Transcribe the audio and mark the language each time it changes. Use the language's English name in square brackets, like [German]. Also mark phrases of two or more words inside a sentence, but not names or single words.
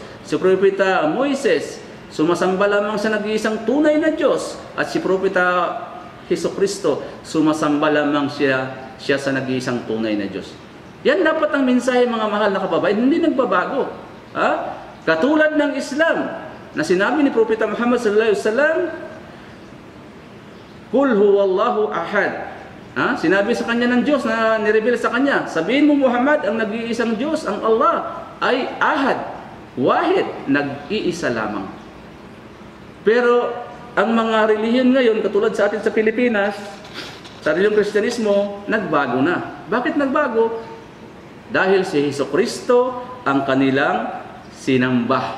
[Filipino] Si Propeta Moises, sumasamba lamang sa nag-iisang tunay na Diyos. At si Propeta Jesucristo, sumasamba lamang siya sa nag-iisang tunay na Diyos. Yan dapat ang mensahe mga mahal na kababayan, hindi nagbabago. Katulad ng Islam, na sinabi ni Propeta Muhammad [Arabic] صلى الله عليه وسلم, قل هو الله أحد. [Filipino] Sinabi sa kanya ng Diyos na nireveal sa kanya, sabihin mo Muhammad, ang nag-iisang Diyos, ang Allah, ay [Arabic] أحد، واحد, [Filipino] nag-iisa lamang. Pero ang mga relihiyon ngayon, katulad sa atin sa Pilipinas, sa relihiyong Kristyanismo, nagbago na. Bakit nagbago? Dahil si Jesucristo ang kanilang sinamba.